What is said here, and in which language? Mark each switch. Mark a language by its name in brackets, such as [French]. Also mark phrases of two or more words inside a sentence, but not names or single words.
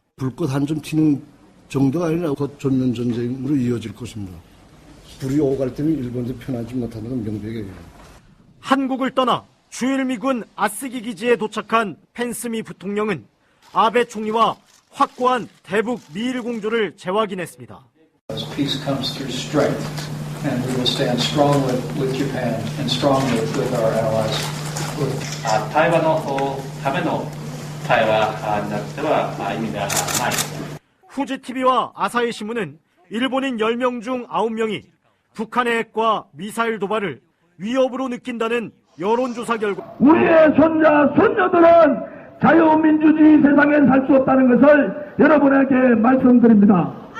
[Korean] 불꽃 한 점 튀는 정도가 아니라 곧 전면 전쟁으로 이어질 것입니다. 불이 오갈 때는 일본도 편하지 못하는 건 명백해요. 한국을 떠나 주일미군 아스기 기지에 도착한 펜스 미 부통령은 아베 총리와 확고한 대북 미일 공조를 재확인했습니다. [English] Peace comes through strength, and we will stand strong with Japan and strong with our allies. [Japanese] 対話のための対話になっては意味がない。 [Korean] 후지TV와 아사히 신문은 일본인 10명 중 9명이 북한의 핵과 미사일 도발을 위협으로 느낀다는 여론조사 결과 우리의 손자, 손녀들은 자유민주주의 세상엔 살 수 없다는 것을 여러분에게 말씀드립니다.